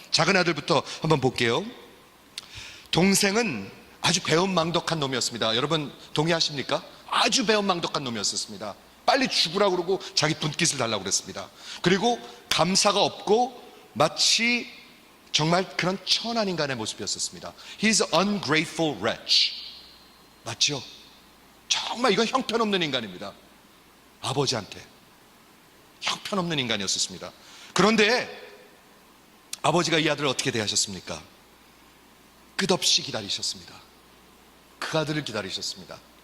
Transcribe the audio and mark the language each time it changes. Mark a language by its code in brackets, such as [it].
[ko] 작은 아들부터 한번 볼게요. 동생은 아주 배은망덕한 놈이었습니다. 여러분 동의하십니까? 아주 배은망덕한 놈이었습니다. 빨리 죽으라고 그러고 자기 분깃을 달라고 그랬습니다. 그리고 감사가 없고 마치 정말 그런 천한 인간의 모습이었었습니다. [en] He's an ungrateful wretch. [ko] 맞죠? 정말 이건 형편없는 인간입니다. 아버지한테 형편없는 인간이었습니다. 그런데 아버지가 이 아들을 어떻게 대하셨습니까? 끝없이 기다리셨습니다. 그 아들을 기다리셨습니다.